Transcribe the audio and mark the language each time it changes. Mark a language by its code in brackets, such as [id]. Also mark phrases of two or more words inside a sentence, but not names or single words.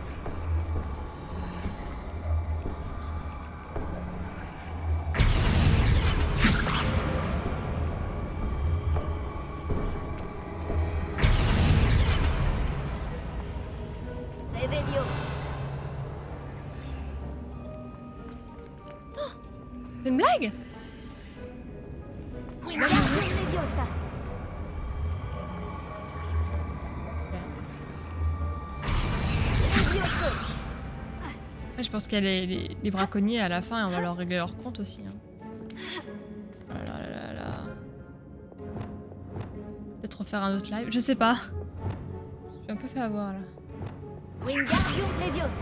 [fr] Revelio! C'est une blague? Wingardium Leviosa! Levioso! Ouais, je pense qu'il y a les braconniers à la fin et on va leur régler leur compte aussi. Hein. Oh là là là là. Peut-être refaire un autre live, je sais pas. Je suis un peu fait avoir là. Wingardium Leviosa!